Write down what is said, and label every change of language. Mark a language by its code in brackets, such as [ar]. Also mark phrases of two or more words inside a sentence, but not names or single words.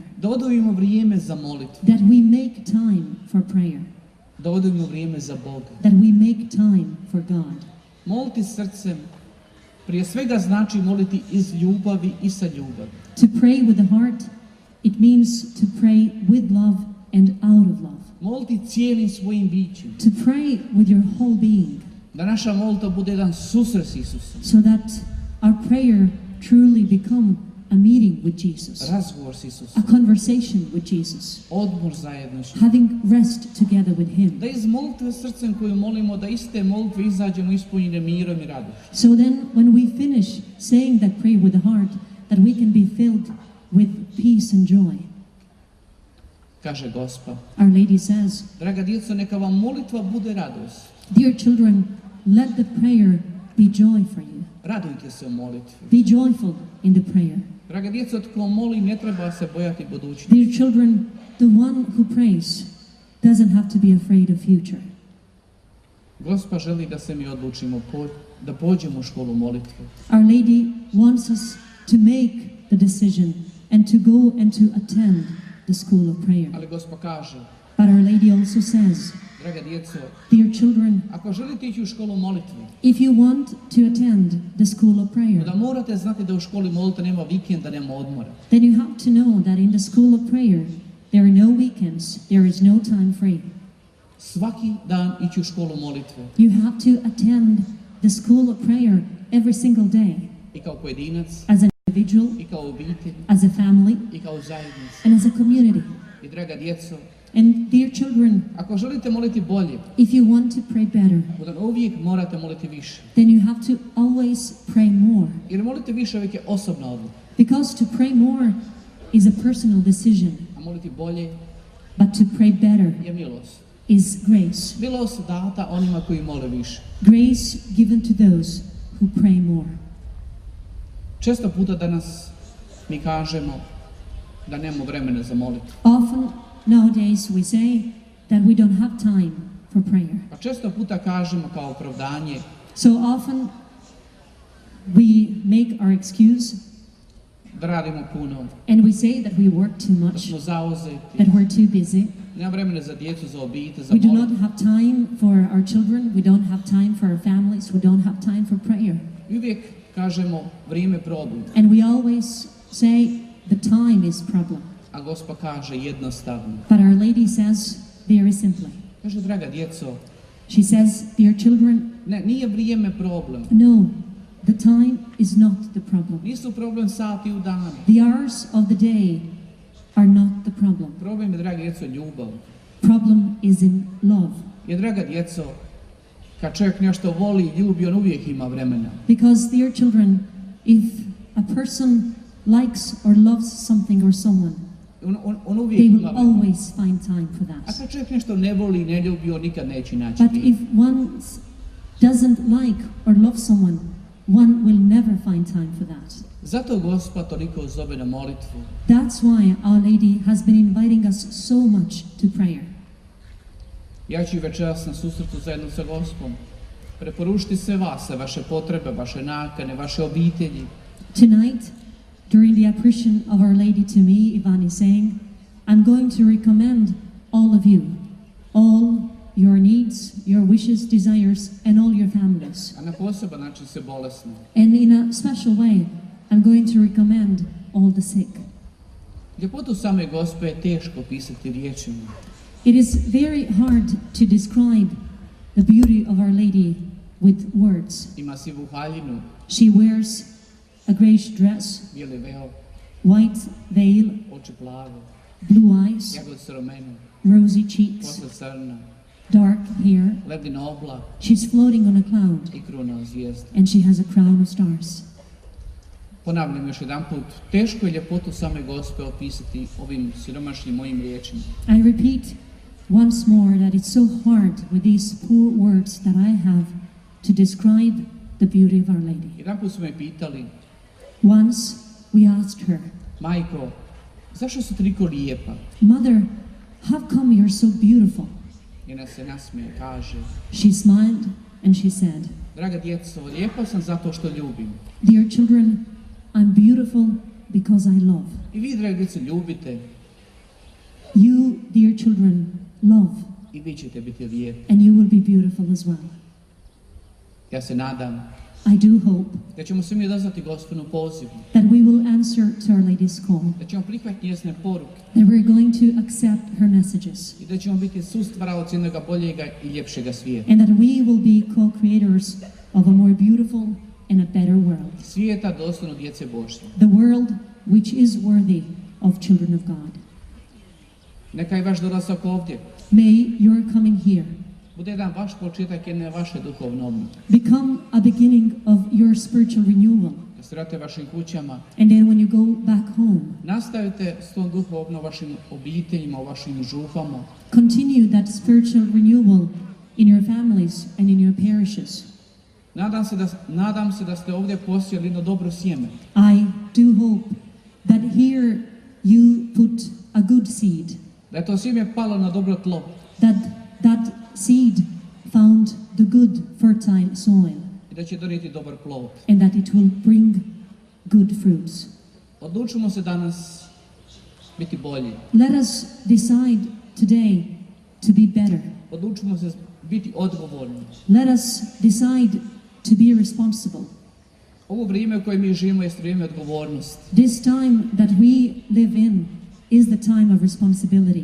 [hr] da odvojimo vrijeme za molitvu, [en] that we make time for prayer, [hr] da odvojimo vrijeme za Boga. [en] that we make time for God. [hr] Moliti srcem prije svega znači moliti iz ljubavi i sa ljubavi. [en] To pray with the heart, it means to pray with love and out of love. [hr] Moliti cijelim svojim bićem, [en] To pray with your whole being, [hr] da naša molitva bude jedan susret s Isusom, [en] so that our prayer truly become a meeting with Jesus, [hr] razgovor s Isusom, [en] a conversation with Jesus, [hr] odmor zajedno s njim. [en] having rest together with Him. [hr] Da iz molitve srcem koju molimo, da iz te molitve izađemo ispunjene mirom i radošću. [en] So then, when we finish saying that prayer with the heart, that we can be filled with peace and joy. [hr] Kaže Gospa, [en] Our Lady says, [hr] draga djeco, neka vam molitva bude radost. [en] dear children, let the prayer be joy for you. [hr] Radujte se u molitvi. [en] Be joyful in the prayer. [hr] Draga djeco, tko moli ne treba se bojati budućnosti. [en] Dear children, the one who prays doesn't have to be afraid of future. [hr] Gospa želi da se mi odlučimo, da pođemo u školu molitve. [en] Our Lady wants us to make the decision and to go and to attend the school of prayer. [hr] Ali Gospa kaže, [en] But Our Lady also says, [hr] draga djeco, [en] dear children, [hr] ako želite ići u školu molitve, [en] if you want to attend the school of prayer, [hr] da morate znati da u školi molitve nema vikenda, nema odmora. [en] then you have to know that in the school of prayer, there are no weekends, there is no time free. [hr] Svaki dan ići u školu molitve. [en] You have to attend the school of prayer every single day, [hr] I kao pojedinac, [en] as an individual, [hr] i kao obitelj, [en] as a family, [hr] i kao zajednica. [en] and as a community. [hr] I draga djeco, [en] And dear children, [hr] ako želite moliti bolje, [en] if you want to pray better, [hr] onda uvijek morate moliti više. [en] then you have to always pray more. [hr] Jer moliti više uvijek je osobna odluka. [en] Because to pray more is a personal decision, [hr] A moliti bolje [en] but to pray better [hr] je milost. [en] is grace. [hr] Milost data onima koji mole više. [en] Grace given to those who pray more. [hr] Često puta danas mi kažemo da nemamo vremena za molitvu. [en] Often nowadays we say that we don't have time for prayer. [hr] Pa često puta kažemo kao opravdanje [en] So often we make our excuse [hr] da radimo puno, [en] and we say that we work too [hr] da [en] much, [hr] smo zauzeti, [en] that we're too busy. [hr] nema vremena za djecu, za obitelj, za [en] We do not [hr] molitvu. [en] have time for our children, we don't have time for our families, we don't have time for prayer. [hr] I uvijek kažemo vrijeme problem, [en] And we always say the time is problem. [hr] a Gospa kaže jednostavno. [en] But Our Lady says very simply. [hr] Kaže, draga djeco, [en] She says, dear children, [hr] ne, nije vrijeme problem. [en] no, the time is not the problem. [hr] Nisu problem sati u danu. [en] The hours of the day are not the problem. [hr] Problem je, draga djeco, ljubav. [en] Problem is in love. [hr] Jer, draga djeco, kad čovjek nešto voli i ljubi, on uvijek ima vremena. [en] Because, dear children, if a person likes or loves something or someone, [hr] On uvijek [en] they [hr] ima [en] will [hr] vremena. [en] always find time for [hr] A [en] that. [hr] kad čovjek nešto ne voli i ne ljubi, on nikad neće naći [en] But [hr] vrijeme. [en] if one doesn't like or love someone, one will never find time for that. [hr] Zato Gospa toliko zove na molitvu. [en] That's why Our Lady has been inviting us so much to prayer. [hr] Ja ću večeras na susretu zajedno sa Gospom preporučiti sve vas, sve vaše potrebe, vaše nakane, vaše obitelji. [en] Tonight, during the apparition of Our Lady to me, Ivan is saying, I'm going to recommend all of you, all your needs, your wishes, desires, and all your families. [hr] A na poseban način se bolesni. [en] And in a special way, I'm going to recommend all the sick. [hr] Ljepotu same Gospe je teško pisati riječima. [en] It is very hard to describe the beauty of Our Lady with words. [hr] Ima sivu haljinu, [en] She wears a great dress, [hr] bijeli veo, [en] white veil, [hr] oči plave, [en] blue eyes, [hr] jagodice rumene, [en] rosy cheeks, [hr] kosa crna, [en] dark hair. [hr] ledina oblak [en] She's floating on a cloud, [hr] i kruna od zvijezda. [en] and she has a crown of stars. [hr] Ponavljam još jedan put, teško je ljepotu same Gospe opisati ovim siromašnim mojim riječima. [en] I repeat once more that it's so hard with these poor words that I have to describe the beauty of Our Lady. [hr] Jedan put su me pitali, [en] Once we asked her, [hr] majko, zašto si toliko lijepa? [en] Mother, how come you're so beautiful? [hr] I ona se nasmije, kaže, [en] She smiled and she said, [hr] draga djeco, lijepa sam zato što ljubim. [en] Dear children, I'm beautiful because I love. [hr] I vi, draga djeco, ljubite [en] You, dear children, love, [hr] i vi ćete biti lijepi. [en] and you will be beautiful as well. [hr] Ja se nadam [en] I do hope [hr] da ćemo svi mi odazvati Gospinu pozivu, [en] that we will answer to Our Lady's call, [hr] da ćemo prihvatiti njezine poruke [en] that we're going to accept her messages, [hr] i da ćemo biti sustvaraoci jednoga boljega i ljepšega svijeta. [en] and that we will be co-creators of a more beautiful and a better world. [hr] Svijeta dostojno djece Božje. [en] The world which is worthy of children of God. [hr] Neka i vaš dolazak ovdje [en] May your coming here [hr] bude jedan vaš početak jedne vaše duhovne obnove. [en] become a beginning of your spiritual renewal. [hr] Da se vratite vašim kućama, [en] And then when you go back home, [hr] nastavite s tom duhovnom vašim obiteljima, u vašim župama. [en] continue that spiritual renewal in your families and in your parishes. [hr] Nadam se da ste ovdje posijali jedno dobro sjeme. [en] I do hope that here you put a good seed, [hr] Da je to sjeme palo na dobro tlo. [en] that seed found the good fertile soil, [hr] I da će donijeti dobar plod. [en] and that it will bring good fruits. [hr] Odlučimo se danas biti bolji. [en] Let us decide today to be better. [hr] Odlučimo se biti odgovorni. [en] Let us decide to be responsible. [hr] Ovo vrijeme u kojem mi živimo je vrijeme odgovornosti. [en] This time that we live in is the time of responsibility.